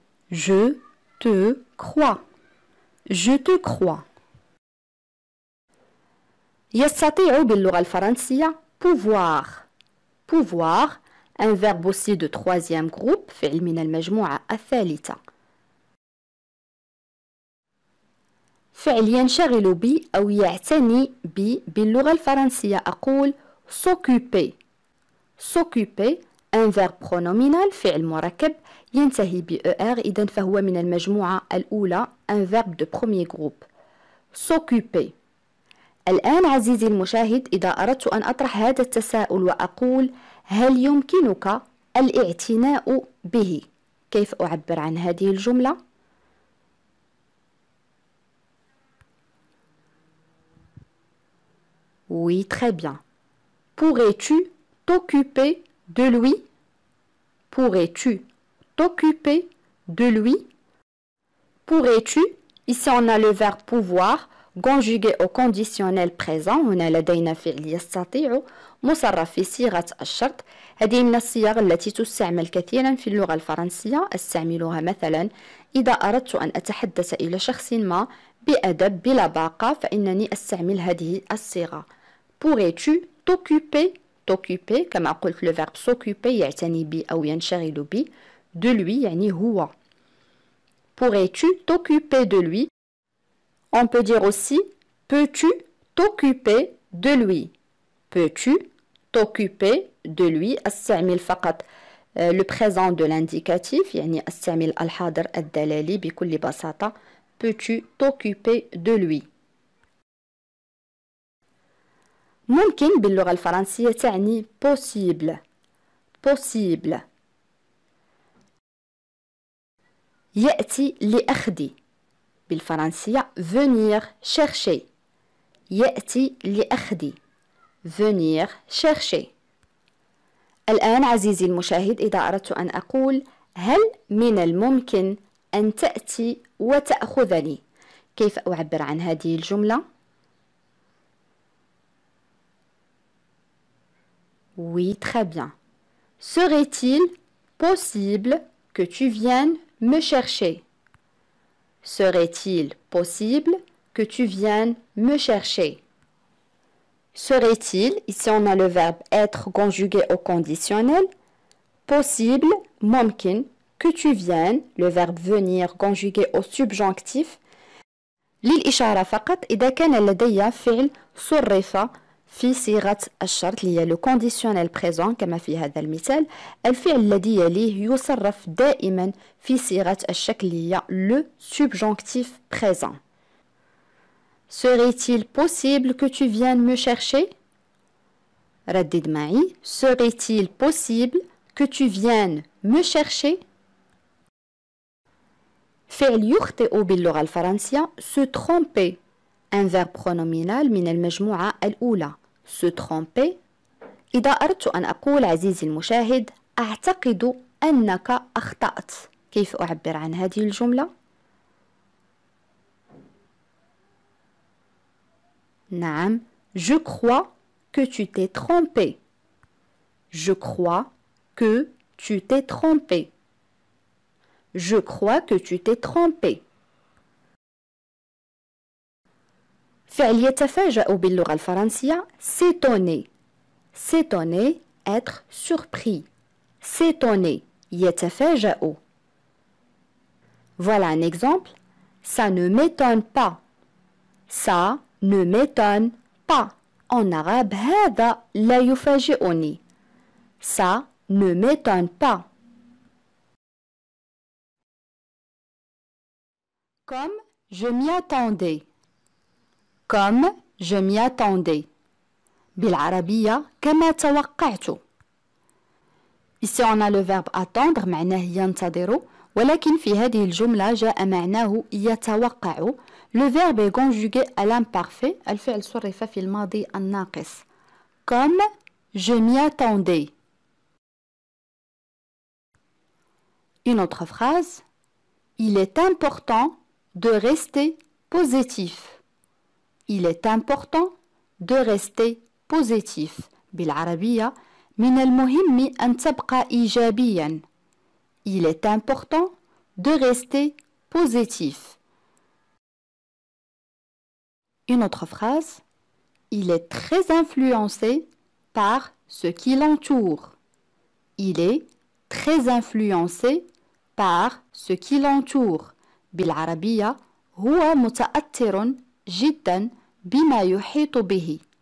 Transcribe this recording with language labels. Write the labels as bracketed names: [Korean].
[French] Je te crois. Je te crois. [Arabic] يستطيع باللغة الفرنسية pouvoir. [French] Pouvoir, un verbe aussi de troisième groupe, [Arabic] فعل من المجموعة الثالثة. فعل ينشغل بي أو يعتني بي باللغة الفرنسية أقول s'occuper. [French] S'occuper, un verbe pronominal [Arabic] فعل مركب ينتهي ب ER، إذن فهو من المجموعة الأولى [French] un verbe de premier groupe. S'occuper. [Arabic] الآن عزيزي المشاهد إذا أردت أن أطرح هذا التساؤل وأقول هل يمكنك الاعتناء به، كيف أعبر عن هذه الجملة؟ [French] Oui, très bien. Pourrais-tu t'occuper de lui? Pourrais-tu t'occuper de lui? Pourrais-tu? Ici on a le verbe pouvoir conjugué au conditionnel présent. [Arabic] هنا لدينا فعل يستطيع مصرف في صيغة الشرط. هذه من الصيغ التي تستعمل كثيرا في اللغة الفرنسية. أستعملها مثلا إذا أردت أن أتحدث إلى شخص ما بأدب بلباقة فإنني أستعمل هذه الصيغة. [French] Pourrais-tu t'occuper? T'occuper [Arabic] كما قلت [French] le verbe s'occuper [Arabic] يعتني بي أو ينشغل بي. [French] De lui [Arabic] يعني هو. [French] Pourrais-tu t'occuper de lui? On peut dire aussi peux-tu t'occuper de lui? Peux-tu t'occuper de lui؟ [Arabic] أستعمل فقط [French] le présent de l'indicatif [Arabic] يعني أستعمل الحاضر الدلالي بكل بساطة. [French] Peux-tu t'occuper de lui؟ [Arabic] ممكن باللغة الفرنسية تعني [French] possible. Possible. [Arabic] يأتي لأخذ بالفرنسية [French] venir chercher. [Arabic] يأتي لأخذ [French] venir chercher. [Arabic] الآن عزيزي المشاهد إذا أردت أن أقول هل من الممكن أن تأتي وتأخذني، كيف أعبر عن هذه الجملة؟ [French] Oui, très bien. Serait-il possible que tu viennes me chercher? Serait-il possible que tu viennes me chercher? Serait-il, ici on a le verbe être conjugué au conditionnel. Possible, ممكن, que tu viennes, le verbe venir conjugué au subjonctif. [Arabic] للإشارة فقط إذا كان لدي فعل صرف في صيغة الشرط اللي هي لو كونديسيونيل بريزون كما في هذا المثال. الفعل الذي يليه يصرف دائما في صيغة الشكل اللي هي لو subjonctif présent. [French] Serait-il possible que tu viennes me chercher? [Arabic] ردد معي. [French] Serait-il possible que tu viennes me chercher? [Arabic] فعل يخطئ باللغة الفرنسية se tromper. [French] Un verbe pronominal [Arabic] من المجموعة الأولى. [French] Se tromper. [Arabic] إذا أردت أن أقول عزيزي المشاهد أعتقد أنك أخطأت. كيف أعبر عن هذه الجملة؟ نعم. [French] Je crois que tu t'es trompé. Je crois que tu t'es trompé. Je crois que tu t'es trompé. فعل يتفاجأ باللغة الفرنسية s'étonner. S'étonner, être surpris. S'étonner, يتفاجأ. Voilà un exemple. Ça ne m'étonne pas. Ça ne m'étonne pas. En arabe, [Arabic] هذا لا يفاجئني. [French] Ça ne m'étonne pas. Comme je m'y attendais. Comme je m'y attendais. [Arabic] بالعربية كما توقعت. [French] Ici on a le verbe attendre [Arabic] معناه ينتظر ولكن في هذه الجملة جاء معناه يتوقع. [French] Le verbe est conjugué à l'imparfait. [Arabic] الفعل صرف في الماضي الناقص. [French] Comme je m'y attendais. Une autre phrase. Il est important de rester positif. Il est important de rester positif. [Arabic] بالعربية من المهم أن تبقى إيجابيا. [French] Il est important de rester positif. Une autre phrase. Il est très influencé par ce qui l'entoure. Il est très influencé par ce qui l'entoure. [Arabic] بالعربية هو متأثر جدا بما يحيط به.